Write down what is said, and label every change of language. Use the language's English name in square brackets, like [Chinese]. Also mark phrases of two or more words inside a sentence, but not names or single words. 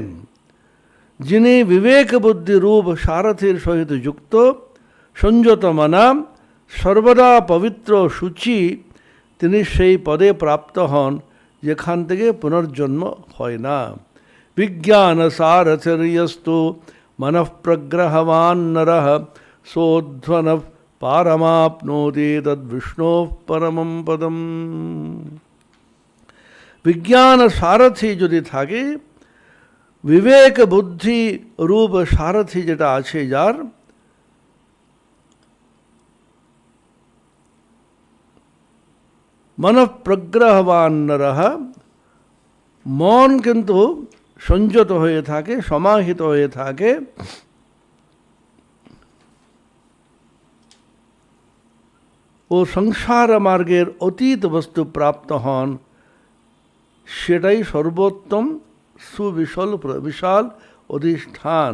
[Bangla] যিনি বিবেক বুদ্ধি রূপ সারথীর সহিত যুক্ত, সংযত মনা, সর্বদা পবিত্র শুচি, তিনি সেই পদে প্রাপ্ত হন যেখান থেকে পুনর্জন্ম হয় না। [Sanskrit] বিজ্ঞান সারথির্যস্তু मनः प्रग्रहवान् नरः सोऽध्वनः पारमाप्नोति तद्विष्णोः परमं पदम। विज्ञान सारथी [Bangla] যদি থাকে, বিবেক বুদ্ধি রূপ সারথী যেটা আছে যার, [Sanskrit] मन प्रग्रहवान नरः, [Bangla] মন কিন্তু সংযত হয়ে থাকে, সমাহিত হয়ে থাকে, ও সংসার মার্গের অতীত বস্তু প্রাপ্ত হন, সেটাই সর্বোত্তম সুবিশাল বিশাল অধিষ্ঠান।